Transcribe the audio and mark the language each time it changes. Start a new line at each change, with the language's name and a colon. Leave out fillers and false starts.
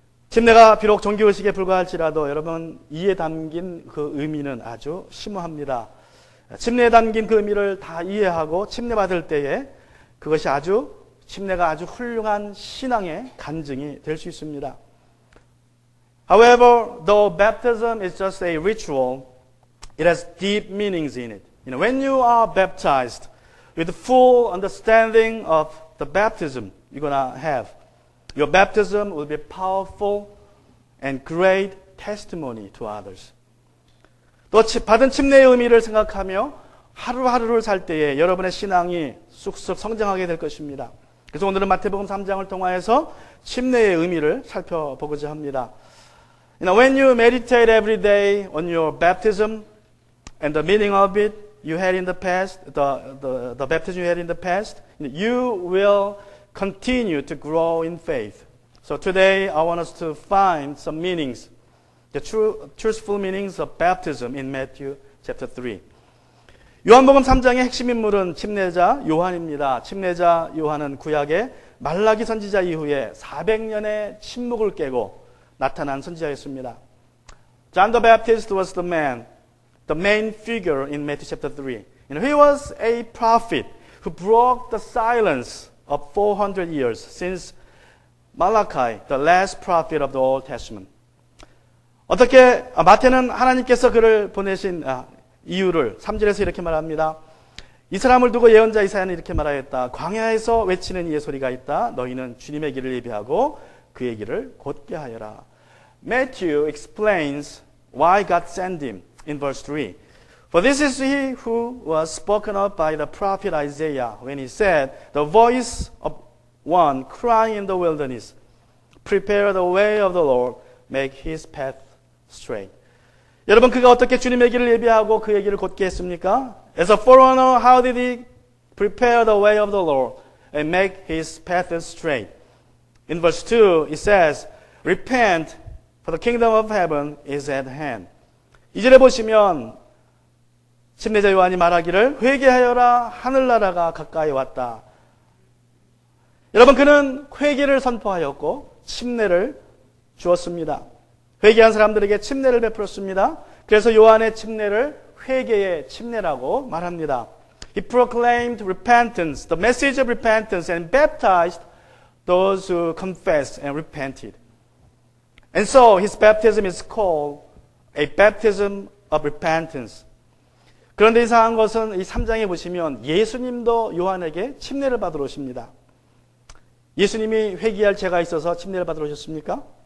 Korean: 침례가 비록 종교의식에 불과할지라도 여러분, 이에 담긴 그 의미는 아주 심오합니다. 침례에 담긴 그 의미를 다 이해하고 침례 받을 때에 그것이 침례가 아주 훌륭한 신앙의 간증이 될 수 있습니다.
English: However, though baptism is just a ritual, it has deep meanings in it. When you are baptized with full understanding of the baptism you're going to have, your baptism will be powerful and great testimony to others.
Korean: 또 받은 침례의 의미를 생각하며 하루하루를 살 때에 여러분의 신앙이 쑥쑥 성장하게 될 것입니다. 그래서 오늘은 마태복음 3장을 통하여서 침례의 의미를 살펴보고자 합니다.
English: When you meditate every day on your baptism and the meaning of it you had in the past, the baptism you had in the past, you will continue to grow in faith. So today I want us to find some meanings, the truthful meanings of baptism in Matthew chapter 3.
Korean: 요한복음 3장의 핵심 인물은 침례자 요한입니다. 침례자 요한은 구약의 말라기 선지자 이후에 400년의 침묵을 깨고 나타난 선지자였습니다.
English: John the Baptist was the man, the main figure in Matthew chapter 3. He was a prophet who broke the silence of 400 years since Malachi, the last prophet of the Old Testament.
Korean: 어떻게 마태는 하나님께서 그를 보내신 이유를 3절에서 이렇게 말합니다. 이 사람을 두고 예언자 이사야는 이렇게 말하였다. 광야에서 외치는 이의 소리가 있다. 너희는 주님의 길을 예비하고 그의 길을 곧게 하여라.
English: Matthew explains why God sent him in verse 3. For this is he who was spoken of by the prophet Isaiah when he said, the voice of one crying in the wilderness, prepare the way of the Lord, make his path straight.
Korean: 여러분, 그가 어떻게 주님의 길을 예비하고 그의 길을 곧게 했습니까?
English: As a forerunner, how did he prepare the way of the Lord and make his path straight? In verse 2, it says, repent, for the kingdom of heaven is at hand.
Korean: 2절에 보시면 침례자 요한이 말하기를 회개하여라, 하늘나라가 가까이 왔다. 여러분, 그는 회개를 선포하였고 침례를 주었습니다. 회개한 사람들에게 침례를 베풀었습니다. 그래서 요한의 침례를 회개의 침례라고 말합니다.
English: He proclaimed repentance, the message of repentance, and baptized those who confessed and repented. And so his baptism is called a baptism of repentance.
Korean: 그런데 이상한 것은 이 3장에 보시면 예수님도 요한에게 침례를 받으러 오십니다. 예수님이 회개할 죄가 있어서 침례를 받으러 오셨습니까?